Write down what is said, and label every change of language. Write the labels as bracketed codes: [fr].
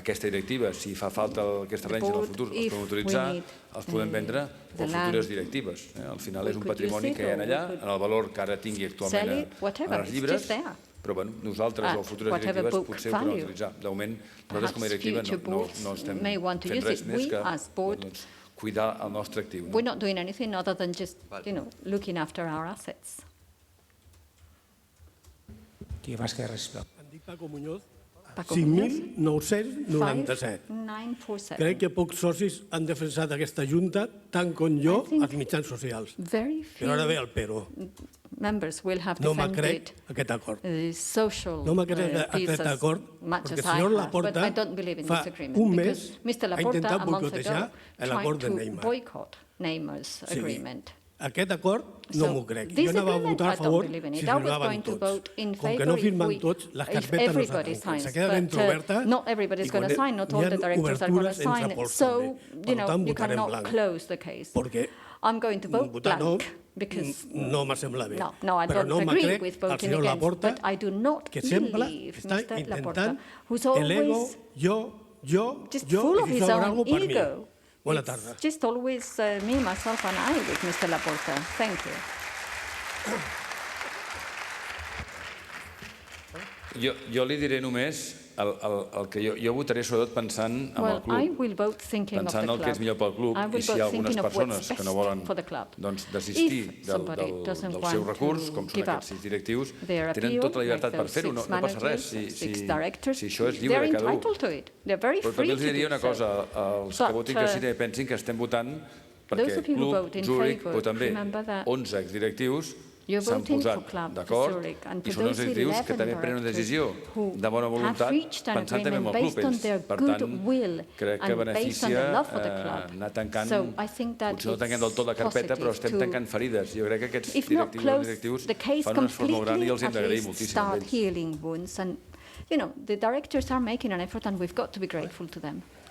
[ca] Aquesta directiva, si fa falta aquests terrenys en el futur, els podem utilitzar, els podem vendre per futures directives. Al final és un patrimoni que hi ha allà, en el valor que ara tingui actualment a les llibres, però nosaltres o futures directives potser ho podem utilitzar. De moment, nosaltres com a directiva no estem fent res més que cuidar el nostre actiu. [en] We're not doing anything other than just, looking after our assets. [ca] Qui vas que respecte? Em dic Paco Muñoz. 5.997. Crec que pocs socis han defensat aquesta Junta tant com jo als mitjans socials. Però ara ve el però. No me crec aquest acord. No me crec aquest acord perquè el senyor Laporta fa un mes ha intentat boicotejar l'acord de Neymar. Aquest acord no m'ho crec. Jo anava a votar a favor si firmaven tots. Com que no firmen tots, les carpetes no s'apunten. [es] Se queda dentro [ca] oberta i quan hi ha obertures entra pols també. Per tant, votarem blanc. Perquè votar no me sembla bé. Però no me crec al senyor Laporta que sembla que està intentant l'ego, jo, i sobre algo per mi. Bona tarda. [en] It's just always me, myself and I with Mr. Laporta. Thank you. [ca] Jo li diré només el que jo votaré sobretot pensant en el club, pensant el que és millor pel club i si hi ha algunes persones que no volen desistir del seu recurs, com són aquests 6 directius, tenen tota la llibertat per fer-ho, no passa res, si això és lliure de cada un. Però també els diria una cosa, els que votin que sí pensin que estem votant perquè el club Zurich, però també 11 exdirectius s'han posat d'acord i són els directius que també prenen una decisió de bona voluntat pensant també en el club ells. Per tant, crec que beneficia anar tancant, potser no tanquem del tot la carpeta, però estem tancant ferides. Jo crec que aquests directius fan un esforç molt gran i els hem d'agrair moltíssim a ells. [en] The directors are making an effort and we've got to be grateful to them.